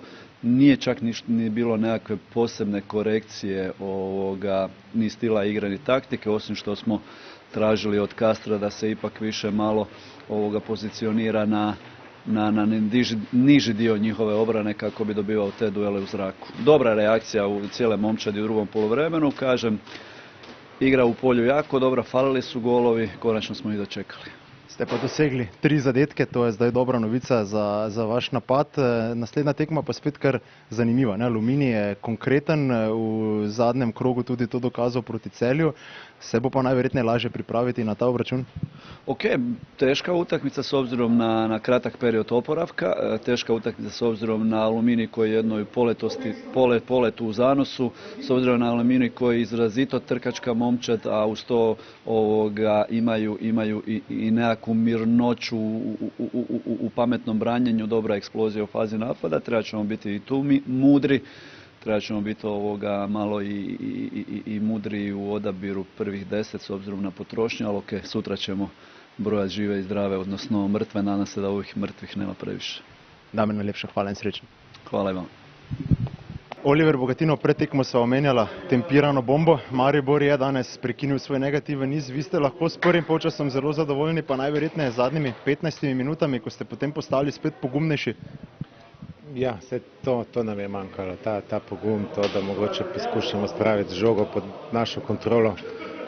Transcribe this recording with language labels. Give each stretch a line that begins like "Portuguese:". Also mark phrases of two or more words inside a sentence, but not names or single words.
Croatian: Nije čak ni bilo nekakve posebne korekcije ni stila igre ni taktike, osim što smo tražili od Kastra da se ipak više malo pozicionira na niži dio njihove obrane kako bi dobivao te duele u zraku. Dobra reakcija u cijele momčadi u drugom poluvremenu, kažem, igra u polju jako dobra, falili su golovi, konačno smo ih dočekali.
Slovenian: Ste pa dosegli 3 zadetke, to je zdaj dobra novica za vaš napad. Naslednja tekma pa spet kar zanimiva. Aluminij je konkreten, v zadnjem krogu tudi to dokazal proti Celju. Se bo pa najverjetneje lažje pripraviti na ta obračun?
Croatian: Ok, teška utakmica s obzirom na kratak period oporavka, teška utakmica s obzirom na Aluminij koji je jednoj poletu u zanosu, s obzirom na Aluminij koji je izrazito trkačka momčad, a uz to imaju i nekakvu mirnoću u pametnom branjenju, dobra eksplozija u fazi napada. Treba ćemo biti i tu mudri. Treba ćemo biti malo i mudriji u odabiru prvih 10 s obzirom na potrošnju, ali ok, sutra ćemo brojati žive i zdrave, odnosno mrtve, nadam se da ovih mrtvih nema previše.
Slovenian: Damir, najlepša hvala in srečno.
Croatian: Hvala i vam.
Slovenian: Oliver Bogatino, pred tekmo sva omenjala tempirano bombo. Maribor je danes prekinil svoj negativen niz. Vi ste lahko s prvim polčasom zelo zadovoljni, pa najverjetneje z zadnjimi 15 minutami, ko ste potem postali spet pogumnejši. Ja, to nam je manjkalo, ta pogum, to, da mogoče poskušamo spraviti žogo pod našo kontrolo.